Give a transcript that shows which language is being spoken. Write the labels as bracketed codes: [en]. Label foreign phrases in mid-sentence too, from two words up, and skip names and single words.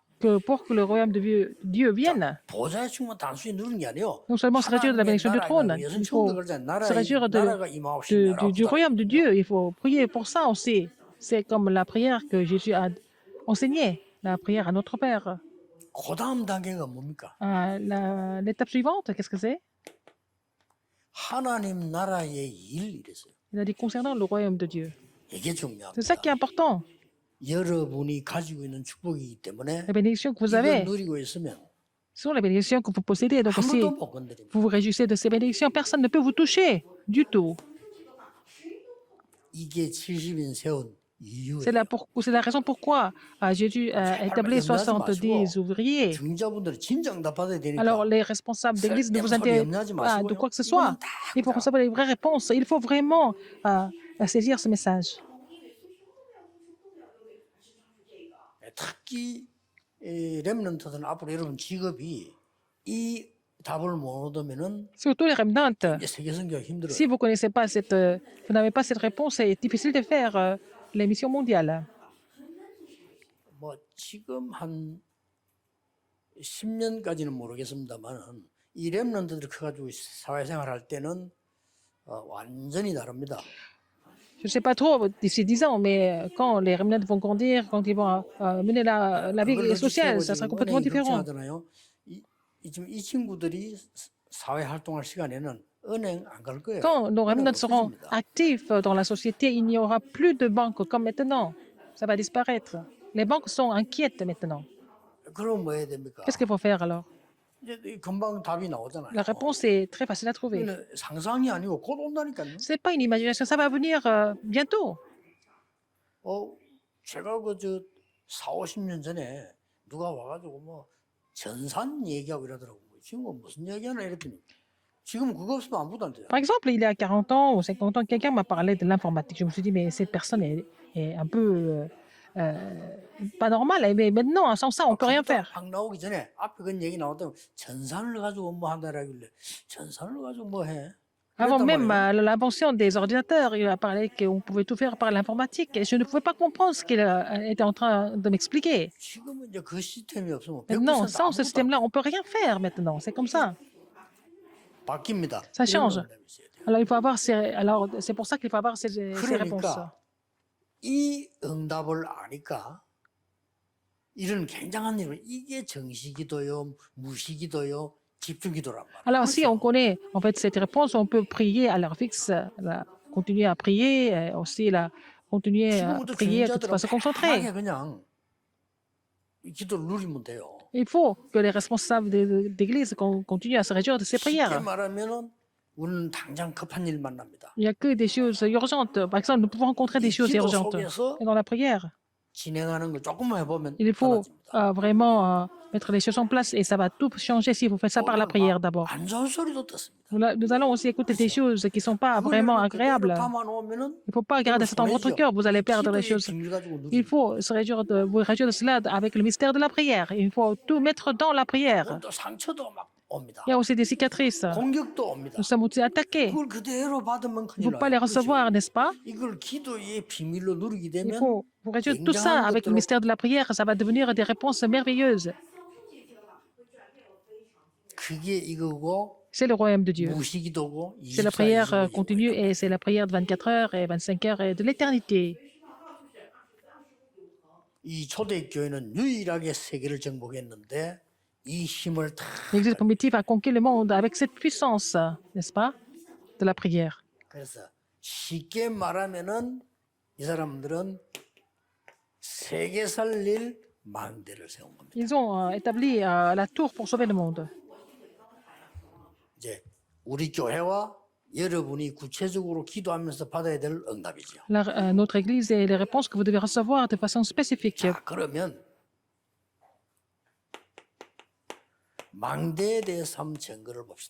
[fr] Que pour que le royaume de Dieu vienne, [ko] 보좌의 축복은 단순히 누리는 게 아니에요. [fr] non seulement se réjouir de la bénédiction du trône, il faut se réjouir du royaume de Dieu. Il faut prier pour ça aussi. C'est comme la prière que Jésus a enseignée, la prière à notre Père. [ko] 그 다음 단계가 뭡니까? [fr] L'étape suivante, qu'est-ce que c'est? [ko] 하나님 나라의 일 이랬어요. [fr] Il a dit concernant le royaume de Dieu. [ko] 이게 [fr] C'est ça [ko] 중요합니다. [fr] qui est important. [ko] 여러분이 가지고 있는 축복이기 때문에 [fr] Les bénédictions que vous [ko] 이걸 [fr] avez [ko] 누리고 있으면 [fr] sont les bénédictions que vous possédez. Donc si [ko] 아무도 못 건드립니다. [fr] vous vous réjouissez de ces bénédictions, personne ne peut vous toucher du tout. [ko] 이게 70인 세운 이유예요. [fr] C'est la raison pourquoi Jésus a établi 70 ouvriers. [ko] 중자분들은 진정 다 받아야 되니까 [fr] Alors, les responsables d'église, ne vous inquiétez pas de quoi que ce soit. Et pour recevoir les vraies réponses, il faut vraiment saisir ce message. [ko] 특히 이 렘넌트들은 앞으로 여러분 직업이 이 답을 못 얻으면은 [fr] Surtout les remnants. [ko] 이제 세계 선교가 힘들어요. [fr] Si vous connaissez pas vous n'avez pas cette réponse, c'est difficile de faire les missions mondiales. [ko] 뭐 지금 한 10년까지는 모르겠습니다만은 이 렘넌트들이 커가지고 사회생활 할 때는 완전히 다릅니다. [fr] Je ne sais pas trop d'ici 10 ans, mais quand les remnants vont grandir, quand ils vont mener la vie sociale, ça sera complètement différent. [ko] 걱정하잖아요. 지금 이 친구들이 사회 활동할 시간에는 은행 안 갈 거예요. [fr] Quand nos [ko] 은행 [fr] remnants seront [ko] 없어집니다. [fr] actifs dans la société, il n'y aura plus de banques comme maintenant. Ça va disparaître. Les banques sont inquiètes maintenant. [ko] 그럼 뭐 해야 됩니까? [fr] Qu'est-ce qu'il faut faire alors? [ko] 이제 금방 답이 나오잖아요. [fr] La réponse est très facile à trouver. [ko] 이거는 상상이 아니고 곧 온다니까요. [fr] Ce n'est pas une imagination, ça va venir bientôt. [ko] 제가 그저 4, 50년 전에 누가 와가지고 뭐 전산 얘기하고 이러더라고요. 지금 뭐 무슨 얘기하나 이랬더니 지금 그거 없으면 아무것도 안 돼요. [fr] Par exemple, il y a 40 ans ou 50 ans, quelqu'un m'a parlé de l'informatique. Je me suis dit, mais cette personne est un peu pas normale. Mais maintenant, sans ça, on ne peut rien faire. [ko] 막 나오기 전에 앞에 그런 얘기 나왔다고 전산을 가지고 뭐 한다라길래 전산을 가지고 뭐 해? [fr] Avant [ko] 그랬단 [fr] même [ko] 말이에요. [fr] l'invention des ordinateurs, il a parlé qu'on pouvait tout faire par l'informatique. Et je ne pouvais pas comprendre ce qu'il était en train de m'expliquer. [ko] 지금은 이제 그 시스템이 없으면 [fr] Maintenant, 100% sans ce [ko] 아무것도 [fr] système-là, on ne peut rien faire maintenant. C'est comme ça. [ko] 바뀝니다. [fr] Ça change. [ko] 이런 농담이 있어야 돼요. [fr] Alors, il faut avoir alors c'est pour ça qu'il faut avoir ces réponses. [ko] 그러니까 이 응답을 아니까 이런 굉장한 일을 이게 정시기도요, 무시기도요, 집중기도란 말이에요. [fr] Alors, si on connaît en fait cette réponse, on peut prier à l'heure fixe, continuer à prier, aussi continuer à [ko] 지금부터 [fr] prier de [ko] 중자들은 [fr] façon concentrée. [ko] 편하게 그냥 이 기도를 누리면 돼요. [fr] Il faut que les responsables d'église continuent à se réjouir de ces [ko] 쉽게 [fr] prières. [ko] 말하면은 우리는 당장 급한 일 만납니다. [fr] Il n'y a que des choses urgentes. Par exemple, nous pouvons rencontrer des [ko] 이 [fr] choses [ko] 기도 [fr] urgentes. [ko] 속에서 [fr] Et dans la prière, [ko] 진행하는 거 조금만 해보면 [fr] il faut [ko] 달라집니다. [fr] vraiment mettre les choses en place et ça va tout changer si vous faites ça par la prière d'abord. [ko] 안 좋은 소리도 듣습니다. [fr] Nous allons aussi écouter des choses qui ne sont pas vraiment [ko] 그걸 그대로 [fr] agréables. [ko] 담아놓으면은 [fr] Il ne faut pas garder ça dans votre cœur, vous allez perdre les [ko] 기도의 [fr] choses. [ko] 비밀 가지고 [fr] Il [ko] 누립니다. [fr] faut se réjouir vous réjouir de cela avec le mystère de la prière. Il faut tout mettre dans la prière. [ko] 또 상처도 막 옵니다. [fr] Il y a aussi des cicatrices. [ko] 공격도 옵니다. [fr] Nous sommes aussi attaqués. [ko] 그걸 그대로 받으면 [fr] Il ne [ko] 큰일 [fr] faut pas [ko] 나요. [fr] les recevoir, n'est-ce pas? [ko] 이걸 기도의 비밀로 누리게 [fr] Il [ko] 되면 [fr] faut vous réjouir de tout ça avec le mystère de la prière. Ça va devenir des réponses merveilleuses. [ko] 그게 이거고 [fr] C'est le royaume de Dieu. [ko] 무시기도고 [fr] C'est la prière continue et c'est la prière de 24 heures et 25 heures et de l'éternité. [ko] 이 초대교회는 유일하게 세계를 정복했는데 이 힘을 다 [fr] L'Église primitive a conquis le monde avec cette puissance, n'est-ce pas, de la prière. [ko] 그래서 쉽게 말하면은 이 사람들은 세계 살릴 망대를 세운 겁니다. [fr] Ils ont établi la tour pour sauver le monde. [ko] 이제 우리 교회와 여러분이 구체적으로 기도하면서 받아야 될 응답이죠. [fr] Notre Église et les réponses que vous devez recevoir de façon spécifique. [ko] 자, 그러면 망대에 대해서 한번 증거를 봅시다.